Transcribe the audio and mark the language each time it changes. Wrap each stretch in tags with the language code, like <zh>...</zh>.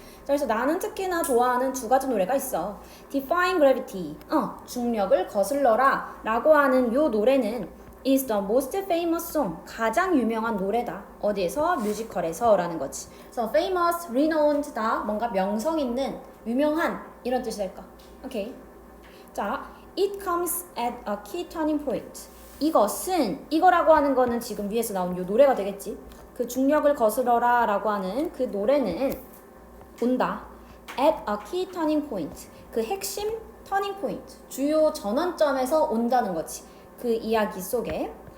<ko>그래서 나는 특히나 좋아하는 두 가지 노래가 있어. Defying Gravity, 중력을 거슬러라 라고 하는 요 노래는</ko> <en>is the most famous song,</en> <ko>가장 유명한 노래다. 어디에서? 뮤지컬에서 라는 거지. 그래서 famous, renowned 다 뭔가 명성 있는, 유명한 이런 뜻이 될까? 오케이.</ko> <en>자, it comes at a key turning point.</en> <ko>이것은, 이거라고 하는 거는 지금 위에서 나온 요 노래가 되겠지. 그 중력을 거스러라 라고 하는 그 노래는 온다.</ko> <en>at a key turning point.</en> <ko>그 핵심</ko> <en>turning point.</en> <ko>주요 전환점에서 온다는 거지. 그 이야기 속에.</ko>